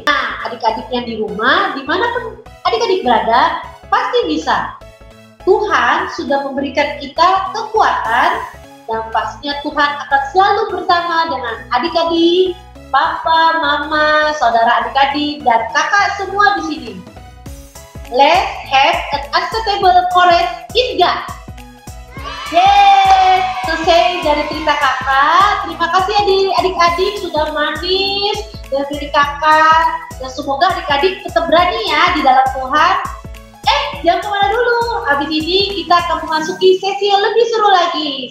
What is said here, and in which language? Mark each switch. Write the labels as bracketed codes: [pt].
[id] Nah, adik-adik yang di rumah, dimanapun adik-adik berada, pasti bisa. Tuhan sudah memberikan kita kekuatan, dan pastinya Tuhan akan selalu bersama dengan adik-adik, papa, mama, saudara adik-adik, dan kakak semua di sini. [en] Let's have an unstoppable courage in God. [id] Yeay, selesai dari cerita kakak. Terima kasih adik-adik sudah manis dari diri kakak. Dan semoga adik-adik tetap berani ya di dalam Tuhan. Jangan kemana dulu. Habis ini kita akan memasuki sesi yang lebih seru lagi.